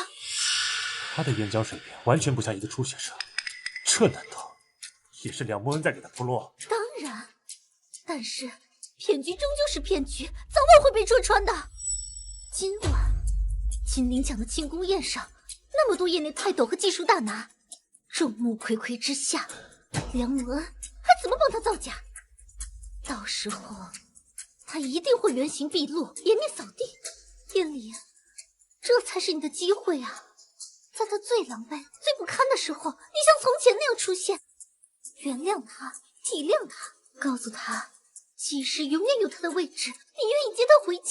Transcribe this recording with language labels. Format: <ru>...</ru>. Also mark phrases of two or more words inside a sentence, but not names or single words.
<zh>他的演講水平完全不像一個初學者，這難道也是梁木恩在給他鋪路？當然，但是騙局終究是騙局，早晚會被戳穿的。今晚金陵獎的慶功宴上，那麼多業內泰斗和技術大拿，眾目睽睽之下，梁木恩還怎麼幫他造假？到時候他一定會原形畢露，顏面掃地。燕離，這才是你的機會啊！在他最狼狽、最不堪的時候，你像從前那樣出現，原諒他，體諒他，告訴他，季氏永遠有他的位置，你願意接他回家。</zh>